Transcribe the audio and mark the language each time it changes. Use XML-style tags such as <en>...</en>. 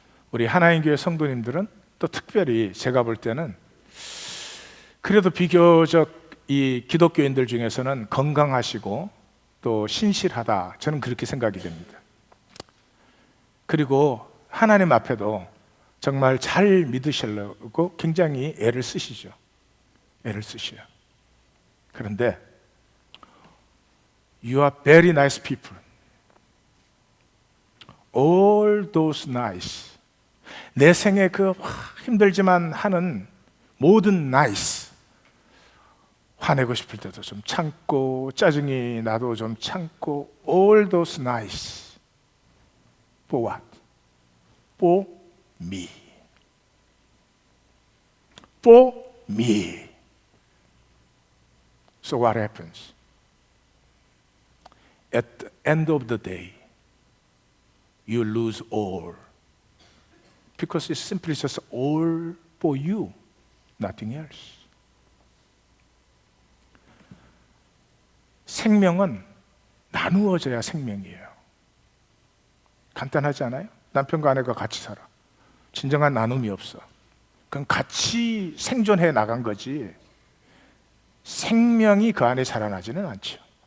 <ko>우리 하나님교회 성도님들은 또 특별히 제가 볼 때는 그래도 비교적 이 기독교인들 중에서는 건강하시고 또 신실하다, 저는 그렇게 생각이 됩니다. 그리고 하나님 앞에도 정말 잘 믿으시려고 굉장히 애를 쓰시죠. 애를 쓰셔요. 그런데</ko> <en>You are very nice people. All those nice.</en> <ko>내 생에 그 힘들지만 하는 모든 nice. 화내고 싶을 때도 좀 참고, 짜증이 나도 좀 참고,</ko> <en>all those nice. For what? For me. For me. So what happens? At the end of the day, you lose all. Because it's simply just all for you, nothing else.</en> <ko>생명은 나누어져야 생명이에요. 간단하지 않아요? 남편과 아내가 같이 살아. 진정한 나눔이 없어. 그건 같이 생존해 나간 거지 생명이 그 안에 자라나지는 않죠.</ko>